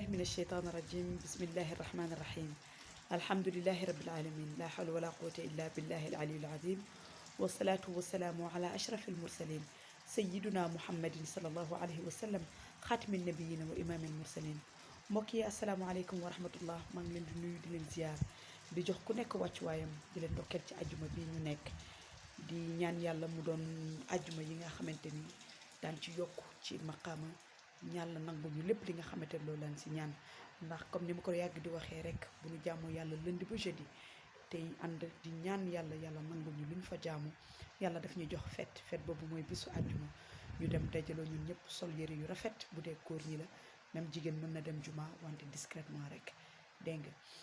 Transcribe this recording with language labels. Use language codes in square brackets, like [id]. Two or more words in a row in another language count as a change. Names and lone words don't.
[ar] من الشيطان الرجيم بسم الله الرحمن الرحيم الحمد لله رب العالمين لا حول ولا قوة إلا بالله العلي العظيم والصلاة والسلام على أشرف المرسلين سيدنا محمد صلى الله عليه وسلم خاتم النبيين وإمام المرسلين mbokk asalaamaaleykum ورحمة الله [wo] maa ngi leen di nuyu di leen ziar di jox ku nekk wàccuwaayam di leen ndokkeel ci ajjuma bi ñu nekk di ñaan yàlla mu doon ajjuma yi nga xamante ni daan ci yokk ci maqaama yàlla nangu ñu lépp li nga xamante ne loolu lañ si ñaan ndax comme ni ma ko yàgg di waxee rek bu ñu jaamoo yàlla lundi ba jeudi tey ànd di ñaan yàlla nangu ñu lu ñu fa jaamu yàlla daf ñuy jox fet boobu mooy bisu ajjuma ñu dem dajaloo ñun ñëpp sol yëre yu rafet bu dee góor ñi [fr] la même [wo] jigéen mën na dem juma wante discrètement rek dégg nga